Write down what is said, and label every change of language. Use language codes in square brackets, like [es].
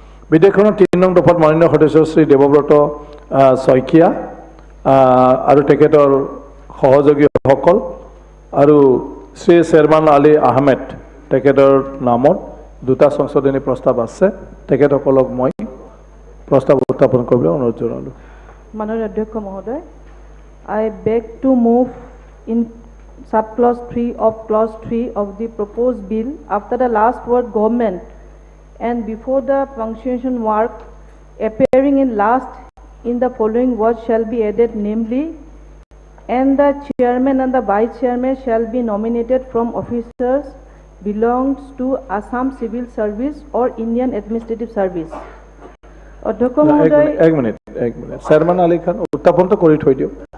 [as] বিধেয়কখনৰ 3 নং দফাত মাননীয় সদস্য শ্ৰী দেৱব্ৰত শইকীয়া আৰু তেখেতৰ সহযোগীসকল আৰু শ্ৰী শ্বেৰমান আলী আহমেদ তেখেতৰ নামত 2টা সংশোধনী প্ৰস্তাৱ আছে। তেখেতসকলক মই প্ৰস্তাৱ উত্থাপন কৰিবলৈ অনুৰোধ জনালোঁ। মাননীয় অধ্যক্ষ মহোদয়, [en] I beg to move in subclause 3 of clause 3 of the proposed bill after the last word government and before the punctuation mark appearing in last in the following words shall be added, namely, and the chairman and the vice chairman shall be nominated from officers belongs to Assam Civil Service or Indian Administrative Service. [as] অধ্যক্ষ মহোদয়, এক minute Sherman Ali Khan উত্থাপনটো কৰি থৈ দিয়ক।